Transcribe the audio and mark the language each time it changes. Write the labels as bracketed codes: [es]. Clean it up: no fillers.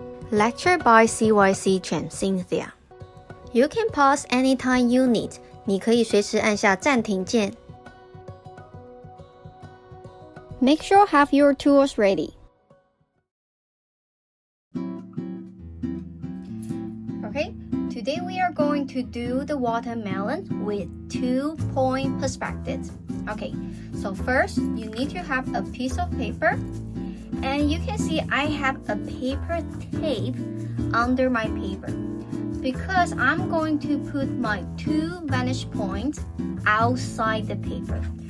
[en] Lecture by CYC Chen Cynthia. You can pause anytime you need. [zh] 你可以随时按下暂停键。 [en] Make sure have your tools ready. Okay, today we are going to do the watermelon with 2-point perspectives. Okay, so first you need to have a piece of paper, and you can see I have a paper tape under my paper because I'm going to put my 2 vantage points outside the paper.